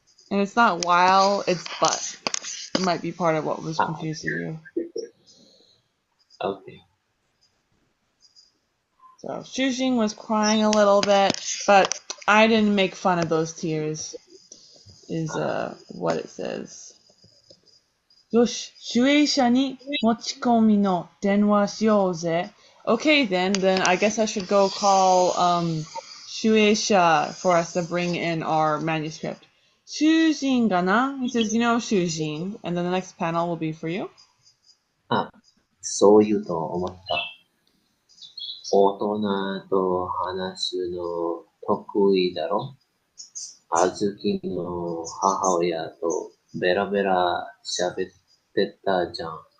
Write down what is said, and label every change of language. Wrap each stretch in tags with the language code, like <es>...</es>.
<en>And it's not while, it's but. It might be part of what was confusing you. Okay. So Shujin was crying a little bit, but I didn't make fun of those tears, is what it says.</en> <ja>よし、守衛者に持ち込みの電話しようぜ。</ja> <en>Okay, then I guess I should go call 守衛者 for us to bring in our manuscript.</en> <ja>囚人がな</ja> <en>He says, you know 囚人. And then the next panel will be for you.</en> <ja>そう言うと思った。大人と話すの得意だろ。あずきの母親とベラベラ喋ってたじゃん。</ja>